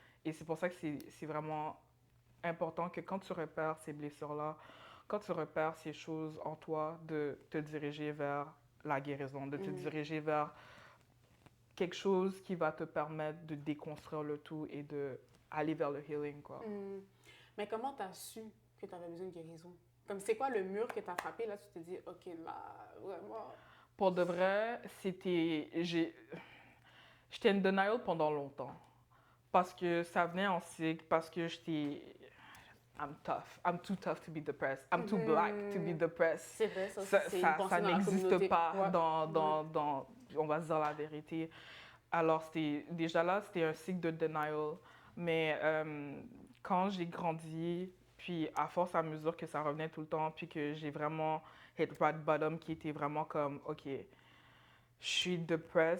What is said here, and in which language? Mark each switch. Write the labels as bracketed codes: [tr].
[fr] Et c'est pour ça que c'est vraiment important que quand tu repères ces blessures-là, quand tu repères ces choses en toi, de te diriger vers la guérison, de te diriger vers quelque chose qui va te permettre de déconstruire le tout et d'aller vers le healing, quoi. Mais comment tu as su que tu avais besoin de guérison? Comme c'est quoi le mur que tu as frappé, là, tu te dis, OK, là, vraiment... Pour de vrai, j'étais [en] in denial [fr] pendant longtemps. Parce que ça venait en cycle, parce que [en] I'm tough. I'm too tough to be depressed. I'm too black to be depressed. [fr] C'est vrai, ça n'existe pas dans, on va se dire la vérité. Alors, déjà là, c'était un cycle de denial. Mais quand j'ai grandi, puis à force à mesure que ça revenait tout le temps, puis que j'ai vraiment [en] hit rock bottom, [fr] qui était vraiment comme, OK, je suis [en] depressed.